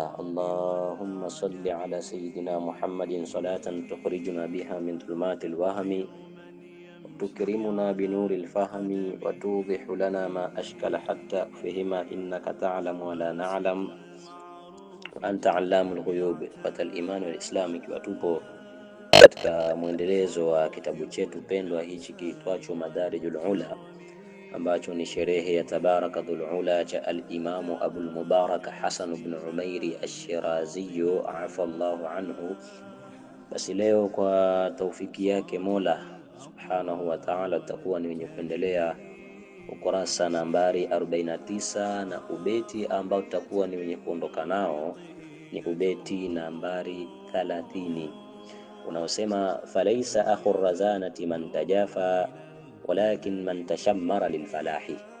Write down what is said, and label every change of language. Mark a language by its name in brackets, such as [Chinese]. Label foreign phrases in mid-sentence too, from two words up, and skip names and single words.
[Arabic] اللهم صل على سيدنا محمد صلاة تخرجنا بها من ظلمات الوهم وتكرمنا بنور الفهم وتوضح لنا ما أشكل حتى فهم إنك تعلم ولا نعلم وأنت علام الغيوب. الإيمان والإسلام, [Swahili] ikiwa tupo katika mwendelezo wa kitabu chetu pendwa hichi kiitwacho Madarijul Ula, ambacho ni sherehe ya Tabaraka Dhul Ula cha al-Imamu Abul Mubarak Hasan ibn Umairi Ash-Shirazi [Arabic] عفا الله عنه. [Swahili] Basi leo kwa taufiki yake Mola [Arabic] سبحانه وتعالى [Swahili] tutakuwa ni wenye kuendelea ukurasa nambari 49 na ubeti ambao tutakuwa ni wenye kuondoka nao ni ubeti nambari 30 unaosema [Arabic] فليس أخو الرزانة من تجافى ولكن من تشمر للفلاح.